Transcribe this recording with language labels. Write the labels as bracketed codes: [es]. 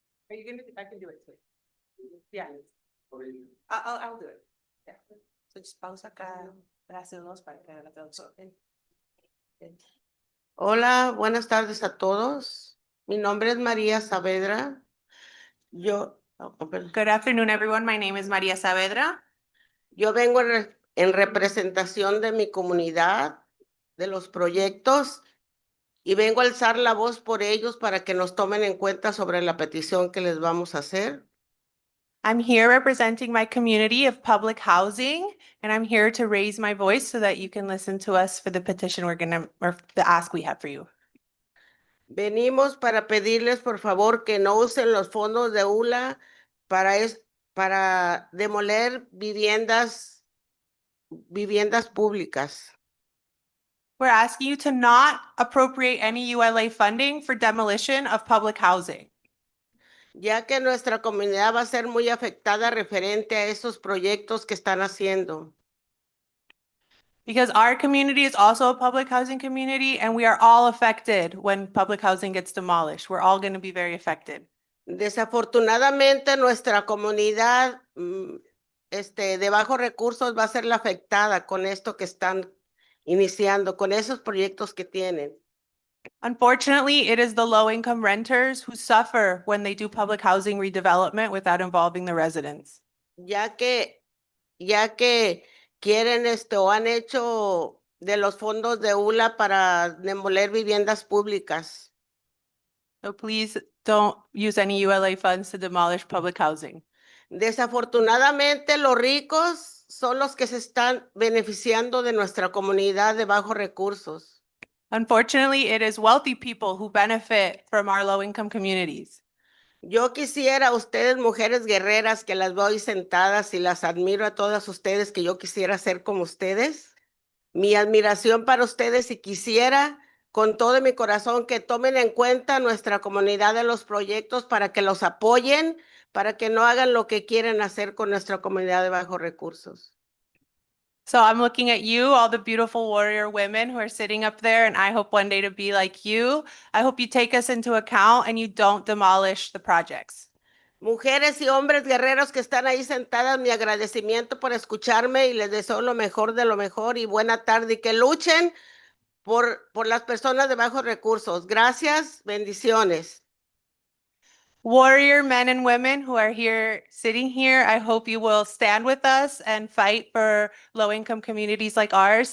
[en] Are you gonna, I can do it too. Yeah. I'll do it. Yeah. So just [es] pausa acá para hacerlos para que la traducción. Hola, buenas tardes a todos. Mi nombre es María Saavedra. [en] Good afternoon, everyone. My name is Maria Saavedra. [es] Yo vengo en representación de mi comunidad, de los proyectos, y vengo a alzar la voz por ellos para que nos tomen en cuenta sobre la petición que les vamos a hacer. [en] I'm here representing my community of public housing, and I'm here to raise my voice so that you can listen to us for the petition or the ask we have for you. [es] Venimos para pedirles, por favor, que no usen los fondos de ULA para demoler viviendas públicas. [en] We're asking you to not appropriate any ULA funding for demolition of public housing, [es] ya que nuestra comunidad va a ser muy afectada referente a esos proyectos que están haciendo. [en] because our community is also a public housing community, and we are all affected when public housing gets demolished. We're all going to be very affected. [es] Desafortunadamente, nuestra comunidad de bajos recursos va a ser la afectada con esto que están iniciando, con esos proyectos que tienen. [en] Unfortunately, it is the low-income renters who suffer when they do public housing redevelopment without involving the residents. [es] Ya que quieren o han hecho de los fondos de ULA para demoler viviendas públicas. [en] So please don't use any ULA funds to demolish public housing. [es] Desafortunadamente, los ricos son los que se están beneficiando de nuestra comunidad de bajos recursos. [en] Unfortunately, it is wealthy people who benefit from our low-income communities. [es] Yo quisiera, ustedes mujeres guerreras que las veo ahí sentadas y las admiro a todas ustedes, que yo quisiera ser como ustedes. Mi admiración para ustedes, y quisiera con todo mi corazón que tomen en cuenta nuestra comunidad de los proyectos para que los apoyen, para que no hagan lo que quieren hacer con nuestra comunidad de bajos recursos. [en] So I'm looking at you, all the beautiful warrior women who are sitting up there, and I hope one day to be like you. I hope you take us into account and you don't demolish the projects. [es] Mujeres y hombres guerreros que están ahí sentadas, mi agradecimiento por escucharme y les deseo lo mejor de lo mejor y buena tarde y que luchen por las personas de bajos recursos. Gracias, bendiciones. [en] Warrior men and women who are here, sitting here, I hope you will stand with us and fight for low-income communities like ours.